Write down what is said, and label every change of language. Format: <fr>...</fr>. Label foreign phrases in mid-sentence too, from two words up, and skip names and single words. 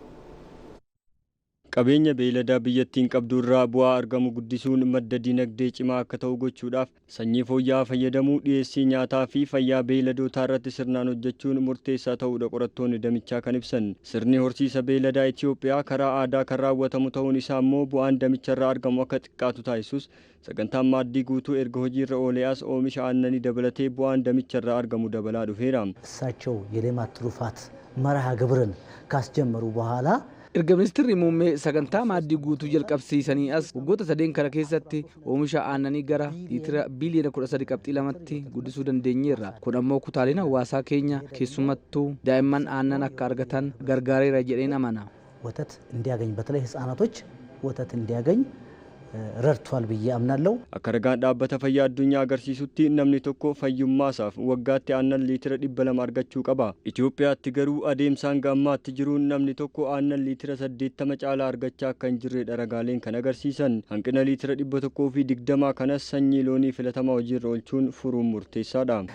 <om>Qabeenya beelladaa biyyattiin qabdu irraa bu'aa argamu guddisuun madda dinagdee cimaa akka ta'u gochuudhaaf sanyii fooyya'aa fayyadamuu, dhiyeessii nyaataa fi fayyaa beelladootaa irratti sirnaan hojjechuun murteessaa ta'uudha qorattoonni damichaa kan ibsan. Sirni horsiisa beelladaa Itoophiyaa karaa aadaa kan raawwatamu ta'uun isaa immoo bu'aan damicharraa argamu akka xiqqaatu taasisus sagantaan maaddii guutuu erga hojiirra ooleas oomisha aannanii dabalatee bu'aan damicharraa argamu dabalaa dhufeera.</om> <am>እሳቸው የሌማት ትሩፋት መርሃ ግብርን ካስጀመሩ በኋላ</am> <om>Erga ministeerri muummee sagantaa maaddii guutuu jalqabsiisanii as waggoota 3 kana keessatti oomisha aannanii gara liitira biliyoona 13.2tti guddisuu dandeenyeerra. Kun ammoo kutaaleen hawaasaa keenya keessumattuu daa'imman aannan akka argatan gargaareera jedheen amana.</om> <am>ወተት እንዲያገኝ በተለይ ህፃናቶች ወተት እንዲያገኝ ረድቷል ብዬ አምናለሁ።</am> <om>Akka ragaan dhaabbata fayyaa addunyaa agarsiisutti namni tokko fayyummaasaaf waggaatti aannan liitira 200 argachuu qaba. Itoophiyaatti garuu adeemsaan gammaatti jiruun namni tokko aannan liitira 80 caalaa argachaa akka hin jirredha ragaaleen kan agarsiisan. Hanqina liitira 120 kanas sanyii loonii filatamaa hojiirra oolchuun furuun murteessaadha.</om>